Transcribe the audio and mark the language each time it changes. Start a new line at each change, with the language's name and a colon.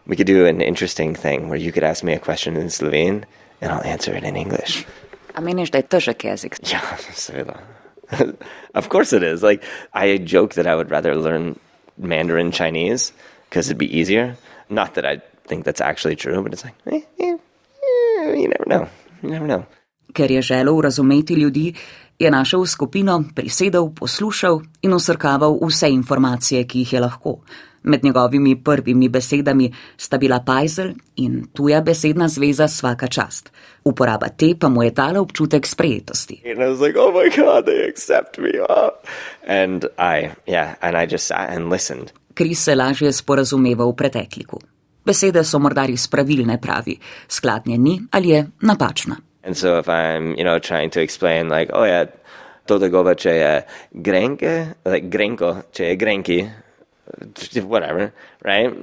English: We could do an interesting thing where you could ask me a question in Slovene and I'll answer it in English.
Slovenian: A meniš, da je težek jezik?
English: Yeah, seveda. Of course it is. Like, I joke that I would rather learn Mandarin Chinese because it'd be easier. Not that I think that's actually true, but it's like, you never know. You never know.
Slovenian: Ker je želel razumeti ljudi, je našel skupino, prisedel, poslušal in osrkaval vse informacije, ki jih je lahko. Med njegovimi prvimi besedami sta bila pajzel in tuja besedna zveza svaka čast. Uporaba te pa mu je dala občutek sprejetosti.
English: And I was like, oh my God, they accept me. And I just sat and listened.
Slovenian: Chris se lažje sporazumeval v pretekliku. Besede so morda res pravilne, pravi, skladnje ni ali je napačna.
English: And so if I'm, trying to explain like, oh yeah,
Slovenian: to gova, če je grenke,
English: like grenko,
Slovenian: če je grenki,
English: whatever, right?